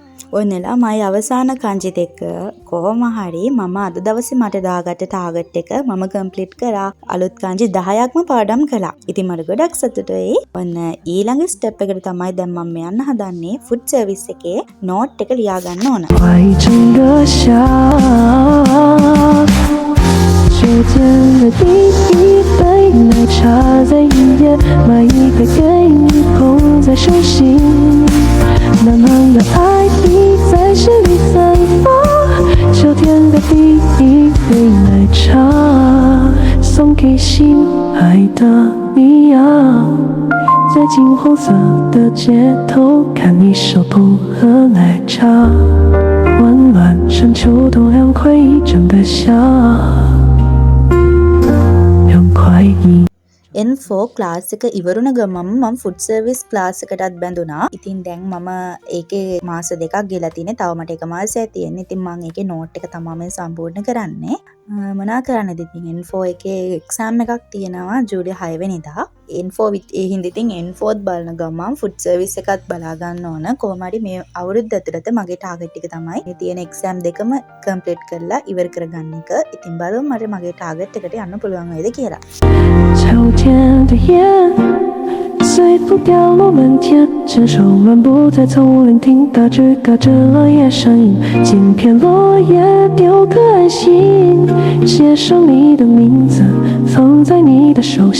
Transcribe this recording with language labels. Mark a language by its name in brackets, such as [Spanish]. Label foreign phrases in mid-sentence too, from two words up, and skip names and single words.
[Sinhala] ඔන්නලා මයි අවසාන කංජි දෙක කොහොම හරි මම අද දවසේ මට දාගත්ත ටාගට් එක මම කම්ප්ලීට් කරා. අලුත් කංජි 10ක්ම පාඩම් කළා. ඉතින් මට ගොඩක් සතුටුයි. ඔන්න ඊළඟ ස්ටෙප් එකට තමයි දැන් මම යන්න හදන්නේ [English] food service [Sinhala] එකේ නෝට් එක ලියා ගන්න ඕන. [Chinese] 手间的第一杯奶茶，在1夜买一杯给你捧在手心，暖暖的爱意在心里散发。秋天的第一杯奶茶，送给心爱的你呀。在金黄色的街头，看你手捧喝奶茶，温暖像秋冬凉快一整个夏。 [Sinhala] N4 ක්ලාස් එක ඉවරුණ ගමන් මම [English] food service class [Sinhala] එකටත් බැඳුනා. ඉතින් දැන් මම ඒකේ මාස දෙකක් ගෙලා තිනේ. තව මට එක මාසයක් තියෙන්නේ. ඉතින් මම ඒකේ නෝට් එක තමයි සම්පූර්ණ කරන්නේ. මොනා කරන්නද ඉතින් N4 එකේ එක්සෑම් එකක් තියෙනවා ජූලි 6 වෙනිදා. N4 ඒ හින්දා ඉතින් N4ත් බලන ගමන් [English] food service [Sinhala] එකත් බලා ගන්න ඕන. කොහොම හරි මේ අවුරුද්ද ඇතුළත මගේ ටාගට් එක තමයි මේ තියෙන එක්සෑම් දෙකම කම්ප්ලීට් කරලා ඉවර කරගන්න එක. ඉතින් බලමු මට මගේ ටාගට් එකට යන්න පුළුවන් වේද කියලා. [Chinese] 秋天的夜，随风凋落满天，牵手漫步在丛林，听大枝嘎吱落叶声音，剪片落叶丢颗安心，写上你的名字，放在你的手心。